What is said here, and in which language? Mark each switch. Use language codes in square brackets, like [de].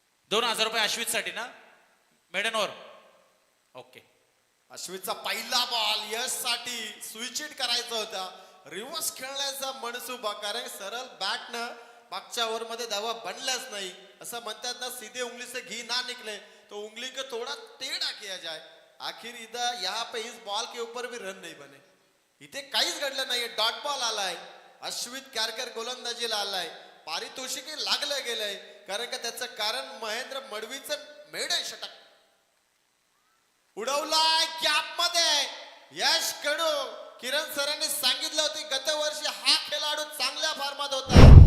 [mr] 2,000 रुपये अश्वित साठी ना मेडन ओव्हर. ओके. अश्वितचा पहिला बॉल यश साठी स्विचिट करायचा होता. रिव्हर्स खेळण्याचा मनसुबा, कारण सरळ बॅटनं मागच्या ओव्हर मध्ये धावा बनल्याच नाही. [hi] असं म्हणतात ना, सीधे उंगली से घी ना निकले तो उंगली को थोड़ा टेढ़ा किया जाए. आखिर इधर यहाँ पे इस बॉल के ऊपर भी रन नहीं बने. [mr] इथे काहीच घडलं नाहीये. डॉट बॉल आलाय. अश्वित खारकर गोलंदाजीला आलाय. पारितोषिक लागलं गेलंय, कारण का त्याचं कारण महेंद्र मडवीचं मेडन षटक उडवलाय गॅप मध्ये. यश कडू किरण सरांनी सांगितलं होते गतवर्षी हा खेळाडू चांगल्या फॉर्मात होता.